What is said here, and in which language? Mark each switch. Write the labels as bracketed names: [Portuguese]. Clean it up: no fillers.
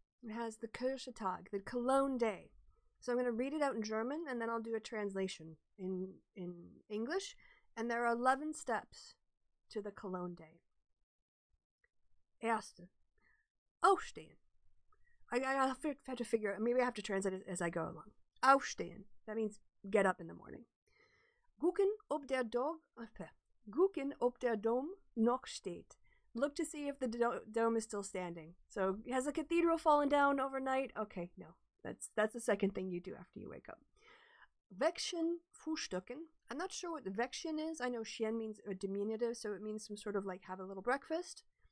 [English] It has the Kirchentag, the Cologne Day. So I'm going to read it out in German, and then I'll do a translation in English. And there are 11 steps to the Cologne Day. [German] Erste. Aufstehen. [English] I have to figure out, maybe I have to translate it as I go along. [German] Aufstehen. [English] That means get up in the morning. [German] Gucken, ob der Dom noch steht. [English] Look to see if the dome is still standing. So, has the cathedral fallen down overnight? Okay, no. That's the second thing you do after you wake up. [German] Wäckchen frühstücken. [English] I'm not sure what Wäckchen is. I know Schien means a diminutive, so it means some sort of like have a little breakfast.